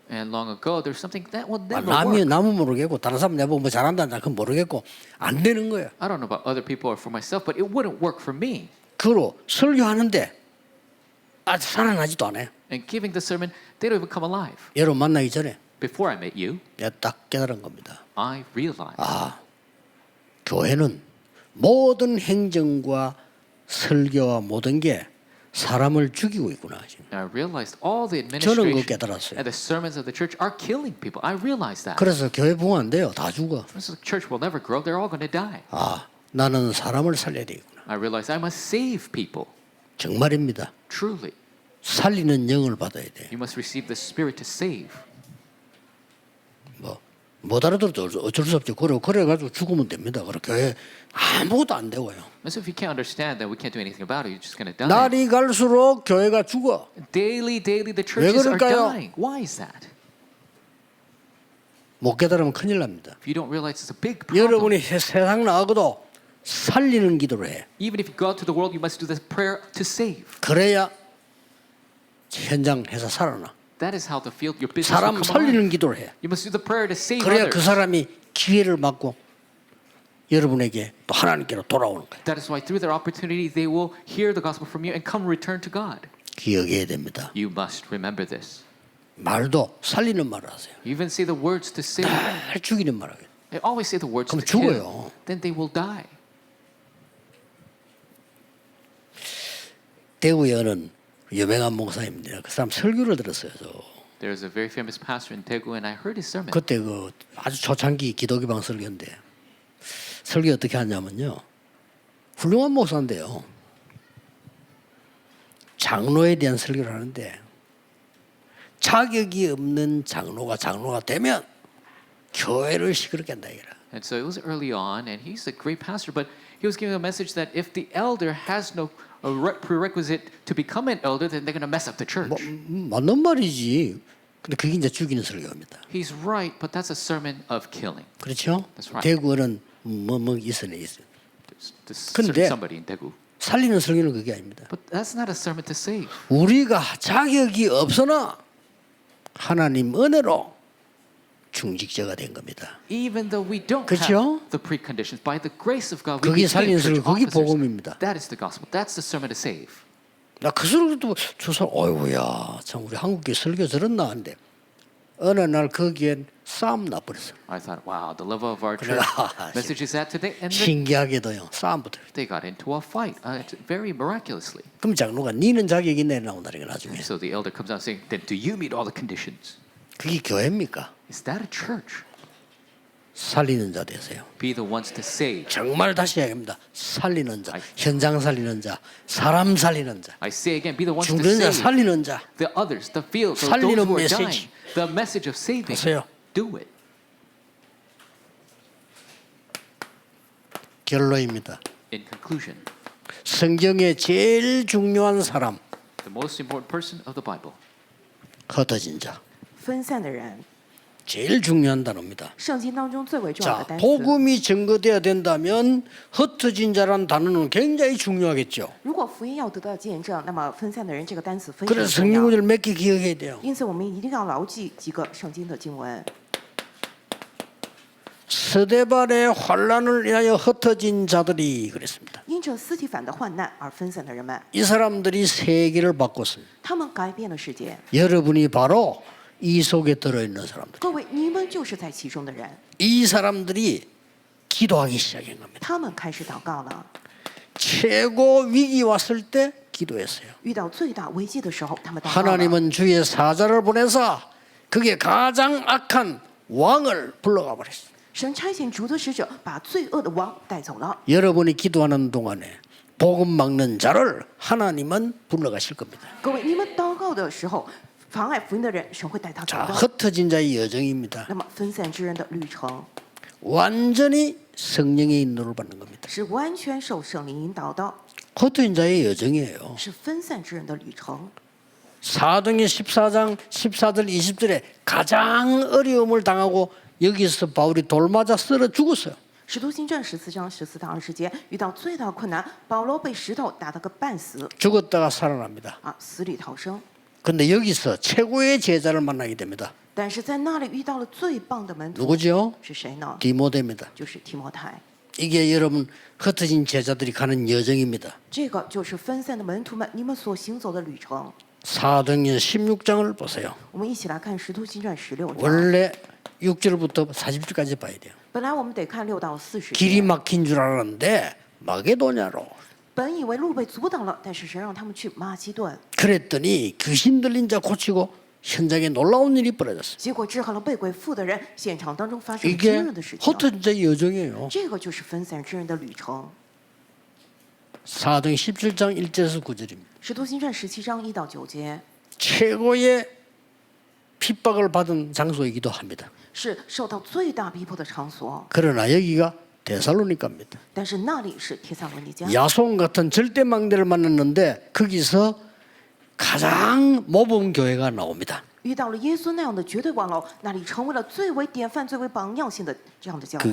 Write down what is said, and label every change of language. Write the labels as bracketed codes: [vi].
[en] And long ago, there's something that will never work. [ko] 남은 모르겠고 다른 사람 내보고 뭐 잘한다 그건 모르겠고 안 되는 거예요. [en] I don't know about other people or for myself, but it wouldn't work for me. [ko] 그로 설교하는데 아직 살아나지도 않아요. [en] And giving the sermon, they don't even come alive. [ko] 여러분 만나기 전에 [en] Before I met you, [ko] 내가 딱 깨달은 겁니다. [en] I realized [ko] 교회는 모든 행정과 설교와 모든 게 사람을 죽이고 있구나. [en] I realized all the [ko] 저는 그거 [en] administration [ko] 깨달았어요. [en] and the sermons of the church are killing people. I realized that. [ko] 그래서 교회 부흥 안 돼요. 다 죽어. [en] The church will never grow. They're all going to die. [ko] 나는 사람을 살려야 되겠구나. [en] I realized I must save people. [ko] 정말입니다. [en] Truly, [ko] 살리는 영을 받아야 돼. [en] you must receive the Spirit to save. [ko] 못 알아들어도 어쩔 수 없죠. 그래가지고 죽으면 됩니다. 그래 교회 아무것도 안 되고요. [en] And so if you can't understand that we can't do anything about it, you're just going to die. [ko] 날이 갈수록 교회가 죽어. [en] Daily, the churches are [ko] 그럴까요? [en] dying. Why is that? [ko] 못 깨달으면 큰일 납니다. [en] If you don't realize it's a big problem. [ko] 여러분이 세상 나가고도 살리는 기도를 해. [en] Even if you go out to the world, you must do this prayer to save. [ko] 그래야 현장에서 살아나. [en] That is how the field, your business will [ko] 사람 [en] come [ko] 살리는 [en] alive. [ko] 기도를 해. [en] You must do the prayer to save [ko] 그래야 [en] others. [ko] 그 사람이 기회를 맞고 여러분에게 또 하나님께로 돌아오는 거예요. [en] That is why through their opportunity, they will hear the gospel from you and come return to God. [ko] 기억해야 됩니다. [en] You must remember this. [ko] 말도 살리는 말을 하세요. [en] You even say the words to save. [ko] 날 죽이는 말을 하게. [en] They always say the words [ko] 그럼 [en] to kill. [ko] 죽어요. [en] Then they will die. [ko] 대구에 어는 유명한 목사입니다. 그 사람 설교를 들었어요. 저. [en] There is a very famous pastor in Daegu, and I heard his sermon. [ko] 그때 그 아주 초창기 기독교방 설교인데 설교 어떻게 하냐면요. 훌륭한 목사인데요. 장로에 대한 설교를 하는데 자격이 없는 장로가 되면 교회를 시끄럽게 한다 이거라. [en] And so it was early on, and he's a great pastor, but he was giving a message that if the elder has no prerequisite to become an elder, then they're going to mess up the church. [ko] 맞는 말이지. 근데 그게 이제 죽이는 설교입니다. [en] He's right, but that's a sermon of killing. [ko] 그렇죠? [en] That's right. [ko] 대구는 뭐 있으네 있어. [en] There's [ko] 근데 [en] somebody in Daegu. [ko] 살리는 설교는 그게 아닙니다. [en] But that's not a sermon to save. [ko] 우리가 자격이 없으나 하나님 은혜로 중직자가 된 겁니다. [en] Even though we don't [ko] 그렇죠? [en] have the preconditions, by the grace of God, we [ko] 그게 [en] became [ko] 살리는 [en] church [ko] 설교, 그게 [en] officers. [ko] 복음입니다. [en] That is the gospel. That's the sermon to save. [ko] 나 그 설교도 조사, 어이구야, 참 우리 한국교 설교 들었나 한데 어느 날 거기엔 싸움 나버렸어. [en] I thought, wow, the level of our church [ko] 그래가 [en] message is at today, and then [ko] 신기하게도요, 싸움 붙어요. [en] they got into a fight, very miraculously. [ko] 그럼 장로가 니는 자격이 있네 나온다니까 나중에. [en] So the elder comes out saying, then do you meet all the conditions? [ko] 그게 교회입니까? [en] Is that a church? [ko] 살리는 자 되세요. [en] Be the ones to save. [ko] 정말 다시 이야기합니다. 살리는 자, 현장 살리는 자, 사람 살리는 자, [en] I say again, be the ones to [ko] 죽는 자 [en] save. [ko] 살리는 자. [en] The others, the field, those [ko] 살리는 [en] who are [ko] 메시지. [en] dying. The message of saving. [ko] 하세요. [en] Do it. [ko] 결론입니다. [en] In conclusion, [ko] 성경의 제일 중요한 사람 [en] the most important person of the Bible, [ko] 흩어진 자. [zh] 分散的人， [ko] 제일 중요한 단어입니다. [zh] 圣经当中最为重要 [ko] 자, [zh] 的单词。 [ko] 복음이 증거돼야 된다면 흩어진 자라는 단어는 굉장히 중요하겠죠. [zh] 如果福音要得到见证，那么分散的人这个单词非常 [ko] 그래서 [zh] 重要。 [ko] 성경구절 몇 개 기억해야 돼요. [zh] 因此，我们一定要牢记几个圣经的经文。 [ko] 스데반의 환란을 인하여 흩어진 자들이 그랬습니다. [zh] 因着斯提反的患难而分散的人们， [ko] 이 사람들이 세계를 바꿨습니다. [zh] 他们改变了世界。 [ko] 여러분이 바로 이 속에 들어있는 사람들. [zh] 各位，你们就是在其中的人。 [ko] 이 사람들이 기도하기 시작한 겁니다. [zh] 他们开始祷告了。 [ko] 최고 위기 왔을 때 기도했어요. [zh] 遇到最大危机的时候，他们祷告了。 [ko] 하나님은 주의 사자를 보내서 그게 가장 악한 왕을 불러가 버렸어요. [zh] 神差遣主的使者把罪恶的王带走了。 [ko] 여러분이 기도하는 동안에 복음 막는 자를 하나님은 불러가실 겁니다. [zh] 各位，你们祷告的时候，妨碍福音的人，神会带他走 [ko] 자, [zh] 的。 [ko] 흩어진 자의 여정입니다. [zh] 那么分散之人的旅程 [ko] 완전히 성령의 인도를 받는 겁니다. [zh] 是完全受圣灵引导的， [ko] 흩어진 자의 여정이에요. [zh] 是分散之人的旅程。 [ko] 사도행전 14장 14절 20절에 가장 어려움을 당하고 여기서 바울이 돌 맞아 쓰러 죽었어요. [zh] 使徒行传14章14到20节，遇到最大的困难，保罗被石头打得个半死， [ko] 죽었다가 살아납니다. [zh] 死里逃生。 [ko] 근데 여기서 최고의 제자를 만나게 됩니다. [zh] 但是在那里遇到了最棒的门徒， [ko] 누구죠? [zh] 是谁呢？ [ko] 디모데입니다. [zh] 就是提摩太。 [ko] 이게 여러분 흩어진 제자들이 가는 여정입니다. [zh] 这个就是分散的门徒们，你们所行走的旅程。 [ko] 사도행전 16장을 보세요. [zh] 我们一起来看《使徒行传》16章。 [ko] 원래 6절부터 40절까지 봐야 돼요. [zh] 本来我们得看6到40 [ko] 길이 [zh] 节。 [ko] 막힌 줄 알았는데 마게도냐로. [zh] 本以为路被阻挡了，但是神让他们去马其顿， [ko] 그랬더니 귀신 들린 자 고치고 현장에 놀라운 일이 벌어졌어요. [zh] 结果治好了被鬼附的人，现场当中发生了惊 [ko] 이게 [zh] 人的事情。 [ko] 흩어진 자의 여정이에요. [zh] 这个就是分散之人的旅程。 [ko] 사도행 17장 1절에서 9절입니다. [zh] 使徒行传17章1到9节， [ko] 최고의 핍박을 받은 장소이기도 합니다. [zh] 是受到最大逼迫的场所。 [ko] 그러나 여기가 데살로니가입니다. [zh] 但是那里是帖撒罗尼迦， [ko] 야손 같은 절대망대를 만났는데 거기서 가장 모범 교회가 나옵니다. [zh] 遇到了耶稣那样的绝对王老，那里成为了最为典范、最为榜样性的这样的教会。